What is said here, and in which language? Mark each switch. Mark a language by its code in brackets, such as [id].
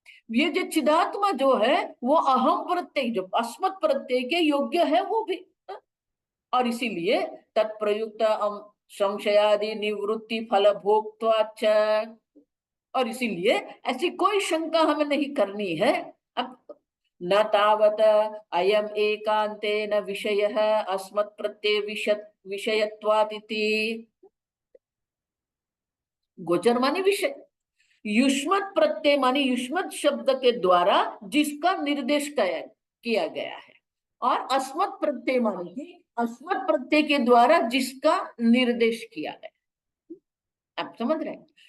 [hi] ये जो चिदात्मा जो है वो अहम प्रत्यय, जो अस्मत् प्रत्यय के योग्य है वो भी। और इसीलिए [sa] तत्प्रयुक्त संशयादि निवृत्ति फल भोक्त्वाच्च, [hi] और इसीलिए ऐसी कोई शंका हमें नहीं करनी है। [sa] अब न तावत अयम एकांतेन विषयः अस्मत् प्रत्यय विषयत्वात् इति। [hi] गोचर माने विषय, युष्मत् प्रत्यय माने युष्मत् शब्द के द्वारा जिसका निर्देश किया गया है, और अस्मत् प्रत्यय माने कि अस्मत् प्रत्यय के द्वारा जिसका निर्देश किया गया। आप समझ रहे हैं?